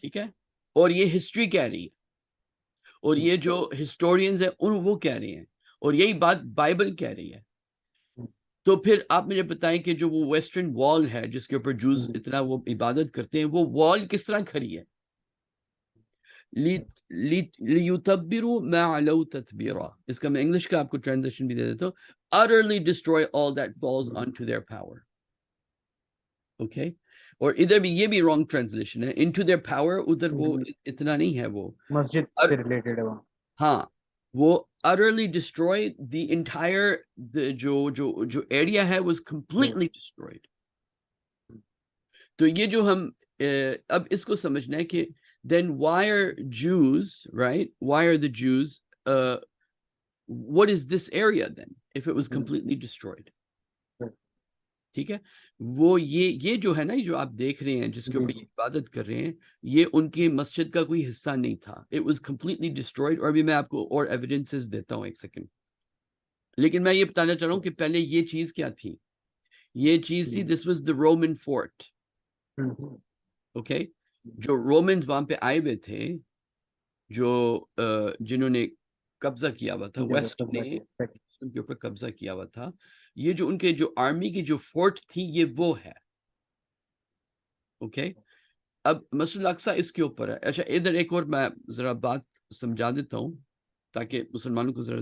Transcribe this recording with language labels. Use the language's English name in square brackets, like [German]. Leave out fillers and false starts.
[Urdu] ٹھیک ہے؟ اور یہ ہسٹری کہہ رہی ہے، اور یہ جو ہسٹورینز ہیں وہ کہہ رہے ہیں، اور یہی بات بائبل کہہ رہی ہے. تو پھر آپ مجھے بتائیں کہ جو وہ ویسٹرن وال ہے جس کے اوپر جوز اتنا وہ عبادت کرتے ہیں، وہ وال کس طرح کھڑی ہے؟ [Arabic] لیتبروا ما علوا تتبیرا. [Urdu] اس کا میں انگلش کا آپ کو ٹرانزلیشن بھی دے دیتا ہوں. [English] utterly destroy all that falls onto their power. [Urdu] okay؟ اور ادھر بھی یہ بھی رانگ ٹرانسلیشن ہے، [English] into their power، [Urdu] ادھر وہ اتنا نہیں ہے، وہ مسجد سے ریلیٹڈ ہے وہاں. ہاں، وہ [English] utterly destroy the entire [Urdu] جو ایریا ہے [English] was completely destroyed. [Urdu] تو یہ جو ہم اب اس کو سمجھنا ہے کہ [English] then why are Jews, right? Why are the Jews, what is this area then if it was completely destroyed? [Urdu] ٹھیک ہے؟ وہ یہ جو ہے نا، جو آپ دیکھ رہے ہیں جس کے اوپر یہ عبادت کر رہے ہیں، یہ ان کی مسجد کا کوئی حصہ نہیں تھا. [English] it was completely destroyed. [Urdu] اور ابھی میں آپ کو اور ایویڈنسز دیتا ہوں، ایک سیکنڈ. لیکن میں یہ بتانا چاہ رہا ہوں کہ پہلے یہ چیز کیا تھی. یہ چیز تھی [English] this was the Roman fort. [Urdu] جو رومنز وہاں پہ آئے ہوئے تھے، جو جنہوں نے قبضہ کیا ہوا تھا، جب ویسٹ قبضہ نے کیا صحیح. ان کے اوپر قبضہ کیا ہوا تھا. یہ جو ان کے جو آرمی کی جو فورٹ تھی یہ وہ ہے. اوکے اب مسجد الاقصی اس کے اوپر ہے. اچھا ادھر ایک اور میں ذرا بات سمجھا دیتا ہوں تاکہ مسلمانوں کو ذرا